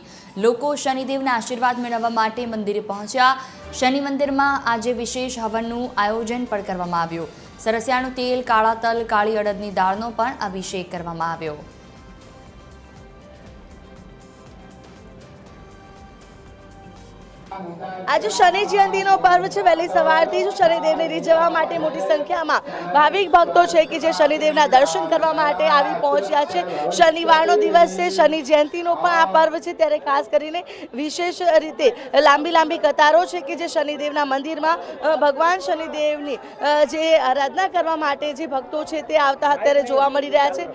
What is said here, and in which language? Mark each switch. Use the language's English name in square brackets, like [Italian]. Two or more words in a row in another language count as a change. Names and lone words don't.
[Gujarati] લોકો શનિદેવના આશીર્વાદ મેળવવા માટે મંદિરે પહોંચ્યા। શનિ મંદિરમાં આજે વિશેષ હવનનું આયોજન પણ કરવામાં આવ્યું। સરસિયાનું તેલ, કાળા તલ, કાળી અડદની દાળનો પણ અભિષેક કરવામાં આવ્યો। આજ શનિ જયંતીનો પર્વ છે। વહેલી સવારથી જ શનિદેવને રીઝવવા માટે મોટી સંખ્યામાં ભાવિક ભક્તો છે કે જે શનિદેવના દર્શન કરવા માટે આવી પહોંચ્યા છે। શનિવારનો દિવસ છે, શનિ જયંતીનો પણ આ પર્વ છે, ત્યારે ખાસ કરીને વિશેષ રીતે લાંબી કતારો છે કે જે શનિદેવના મંદિરમાં ભગવાન શનિદેવની જે આરાધના કરવા માટે જે ભક્તો છે તે આવતા અત્યારે જોવા મળી રહ્યા છે।